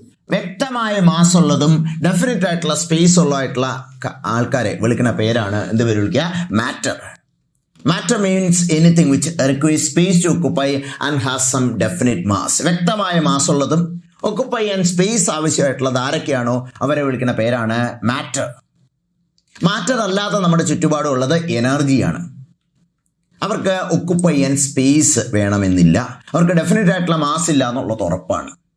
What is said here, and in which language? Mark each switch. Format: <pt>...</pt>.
<ml>വ്യക്തമായ മാസ് ഉള്ളതും ഡെഫിനറ്റ് ആയിട്ടുള്ള സ്പേസ് ഉള്ളതായിട്ടുള്ള ആൾക്കാരെ വിളിക്കുന്ന പേരാണ് എന്ത് പേര് വിളിക്കുക? Matter.</ml> <en>Matter means anything which requires space to occupy and has some definite mass.</en> <ml>വ്യക്തമായ മാസ് ഉള്ളതും</ml> <en>occupy and space</en> <ml>ആവശ്യമായിട്ടുള്ളത് ആരൊക്കെയാണോ അവരെ വിളിക്കുന്ന പേരാണ് മാറ്റർ. മാറ്റർ അല്ലാതെ നമ്മുടെ ചുറ്റുപാടും ഉള്ളത് എനർജിയാണ്. അവർക്ക്</ml> <en>occupy and space</en> <ml>വേണമെന്നില്ല, അവർക്ക് ഡെഫിനറ്റ് ആയിട്ടുള്ള മാസ് ഇല്ല എന്നുള്ളത് ഉറപ്പാണ്.</ml>